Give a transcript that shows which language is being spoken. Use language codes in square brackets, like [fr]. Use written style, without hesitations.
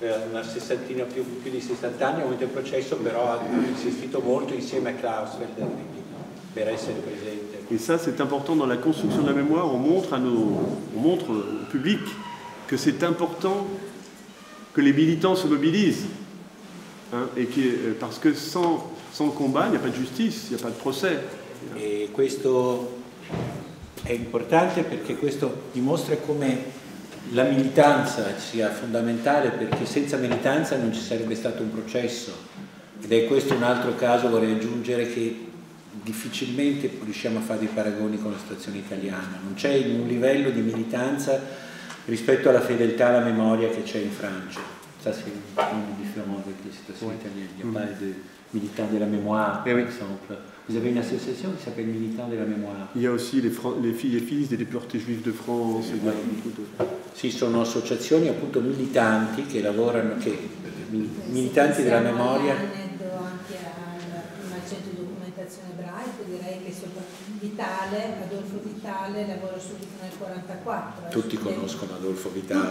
[it] Una sessantina, più di 60 anni, ha avuto il processo, però ha insistito molto insieme a Klausfeld per essere presente. [fr] Et ça, c'est important dans la construction de la mémoire. On montre au public que c'est important que les militants se mobilisent. Hein, parce que sans combat, il n'y a pas de justice, il n'y a pas de procès. [it] E questo è importante perché questo dimostra come la militanza sia fondamentale, perché senza militanza non ci sarebbe stato un processo. Ed è questo un altro caso, vorrei aggiungere, che difficilmente riusciamo a fare dei paragoni con la situazione italiana. Non c'è un livello di militanza rispetto alla fedeltà alla memoria che c'è in Francia. [fr] Ça, c'est une différence avec la situation italienne. Il n'y a pas de militants de la mémoire, par exemple. Vous avez une association qui s'appelle Militants de la Mémoire. Il y a aussi les filles et fils des déportés juifs de France. [it] Sì, sono associazioni appunto militanti che lavorano, militanti della memoria. Anche al centro di documentazione ebraico, direi che Adolfo Vitale lavora subito nel 1944. Tutti conoscono Adolfo Vitale.